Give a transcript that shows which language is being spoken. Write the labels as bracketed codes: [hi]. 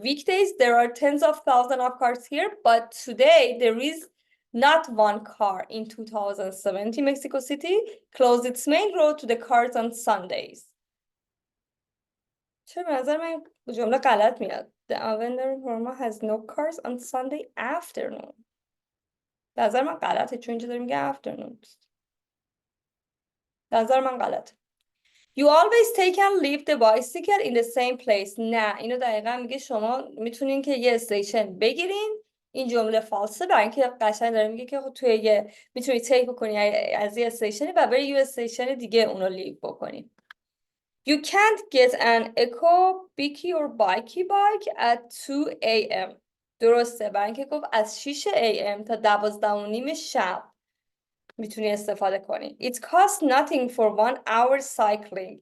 [en] Weekdays, there are tens of thousands of cars here, but today there is not one car in 2070. Mexico City closed its main road to the cars on Sundays. [fa] چرا به نظر من جمله غلط میاد. [en] The Avenger Roma has no cars on Sunday afternoon. [fa] به نظر من غلطه چون اینجا داره میگه afternoon. به نظر من غلطه. [en] You always take and leave the bicycle in the same place. [fa] نه اینو دقیقا میگه شما میتونین که یه استیشن بگیرین. این جمله فالسه برای اینکه قشنگ داره میگه که توی یه میتونی تیک بکنی از یه استیشنی و بری یه استیشن دیگه اونو لیو بکنی. [en] You can't get an eco bicky or bikey bike at 2 a.m. [fa] درسته برای اینکه گفت از 6 a.m. تا 12:30 شب میتونی استفاده کنی. [en] It costs nothing for 1 hour cycling.